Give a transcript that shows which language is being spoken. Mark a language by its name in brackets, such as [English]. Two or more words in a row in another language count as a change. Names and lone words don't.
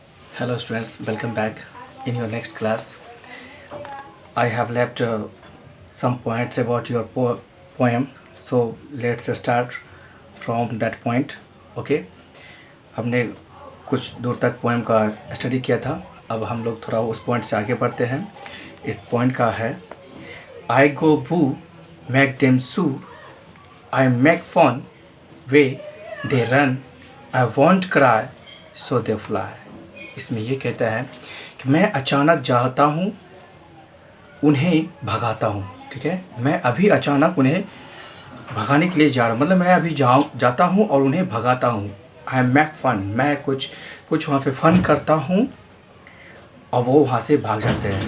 [English] Hello students, welcome back in your next class. I have left some points about your poem, so let's start from that point. [Hindi] Okay, हमने कुछ दूर तक पोएम का स्टडी किया था। अब हम लोग थोड़ा उस पॉइंट से आगे बढ़ते हैं। इस पॉइंट का है [English] I go boo, make them sue, I make fun, way they run, I won't cry, so they fly। [Hindi] इसमें ये कहता है कि मैं अचानक जाता हूँ, उन्हें भगाता हूँ। ठीक है, मैं अभी अचानक उन्हें भगाने के लिए जा रहा हूँ, मतलब मैं अभी जाता हूँ और उन्हें भगाता हूँ। [English] I make fun, [Hindi] मैं कुछ वहाँ पे फ़न करता हूँ और वो वहाँ से भाग जाते हैं।